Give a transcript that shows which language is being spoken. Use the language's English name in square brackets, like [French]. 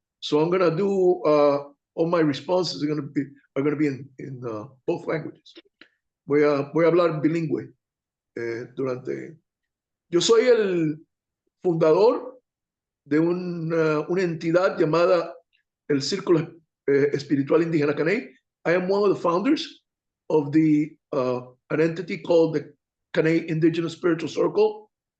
[English] So I'm gonna do all my responses are gonna be in both languages. [Spanish] Voy a hablar bilingüe durante. Yo soy el fundador de una entidad llamada el Círculo Espiritual Indígena Caney. [English] I am one of the founders of an entity called the Caney Indigenous Spiritual Circle.